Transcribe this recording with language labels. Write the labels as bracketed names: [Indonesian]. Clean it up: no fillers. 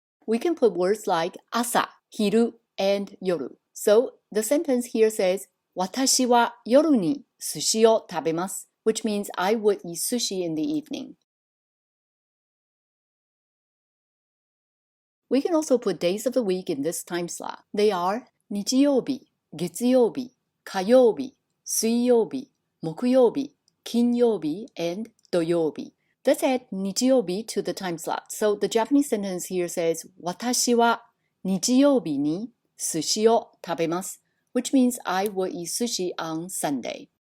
[English] we can put words like 朝、昼 and 夜. So the sentence here says [Japanese] 私は夜に寿司を食べます [English] which means I would eat sushi in the evening. We can also put days of the week in this time slot. They are 日曜日、月曜日、火曜日、水曜日、木曜日、金曜日 and 土曜日. Let's add 日曜日 to the time slot. So the Japanese sentence here says [Japanese] 私は日曜日に寿司を食べます [English] which means I will eat sushi on Sunday.